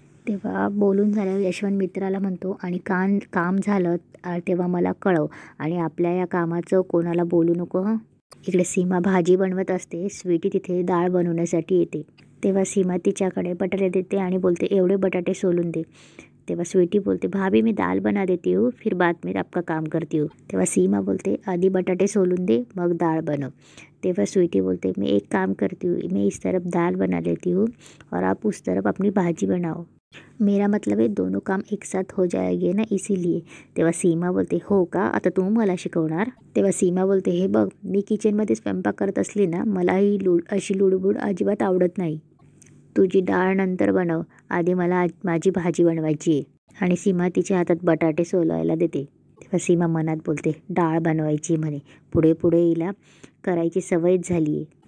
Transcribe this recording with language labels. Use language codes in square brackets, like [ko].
[mr] तेव्हा बोलून झाल्यावर यशवंत मित्राला म्हणतो, आणि काम झालं तेव्हा मला कळव आणि आपल्या या कामाचं कोणाला बोलू नको हं. इकडे सीमा भाजी बनवत असते. स्वीटी तिथे डाळ बनवण्यासाठी येते. तेव्हा सीमा तिच्याकडे बटाटे देते आणि बोलते, एवढे बटाटे सोलून दे. तेव्हा स्वीटी बोलते, [hi] भाभी मैं दाल बना देती हूँ, फिर बाद में आपका काम करती हूँ. [mr] तेव्हा सीमा बोलते, आधी बटाटे सोलून दे मग डाळ बनव. तेव्हा स्वीटी बोलते, [hi] मैं एक काम करती हूँ, मैं इस तरफ दाल बना लेती हूँ और आप उस तरफ अपनी भाजी बनाओ. मेरा मतलब है दोनों काम एक साथ हो जाएंगे ना, इसीलिए. [mr] तेव्हा सीमा बोलते, हो का, आता तू मला शिकवणार? तेव्हा सीमा बोलते, हे बघ मी किचनमध्ये स्वयंपाक करत असली ना, मला ही अशी लुडबुड अजिबात आवडत नाही. तुझी डाळ नंतर बनव, आधी मला माझी भाजी बनवायची आहे. आणि सीमा तिच्या हातात बटाटे सोलायला देते. तेव्हा सीमा मनात बोलते, डाळ बनवायची म्हणे, पुढे पुढे हिला करायची सवयच झाली आहे.